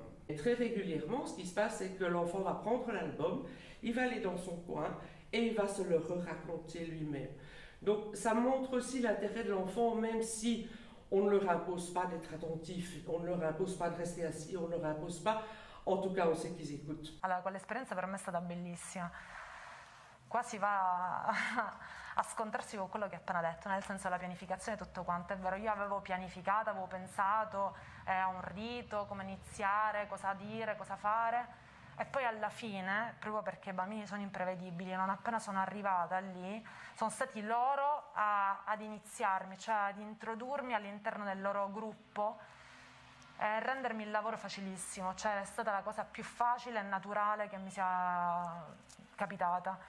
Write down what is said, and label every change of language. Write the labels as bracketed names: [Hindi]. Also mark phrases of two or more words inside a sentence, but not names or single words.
[French] Et très régulièrement, ce qui se passe, c'est que l'enfant va prendre l'album, il va aller dans son coin et il va se le raconter lui-même. Donc ça montre aussi l'intérêt de l'enfant, même si on ne leur impose pas d'être attentif, on ne leur impose pas de rester assis, on ne leur impose pas, en tout cas on sait qu'ils écoutent. [Italian] Allora, quell'esperienza per me è stata bellissima. Qua si va a scontrarsi con quello che ho appena detto, nel senso la pianificazione e tutto quanto. È vero, io avevo pianificato, avevo pensato a un rito, come iniziare, cosa dire, cosa fare e poi alla fine, proprio perché i bambini sono imprevedibili, non appena sono arrivata lì, sono stati loro ad iniziarmi, cioè ad introdurmi all'interno del loro gruppo e rendermi il lavoro facilissimo, cioè è stata la cosa più facile e naturale che mi sia capitata.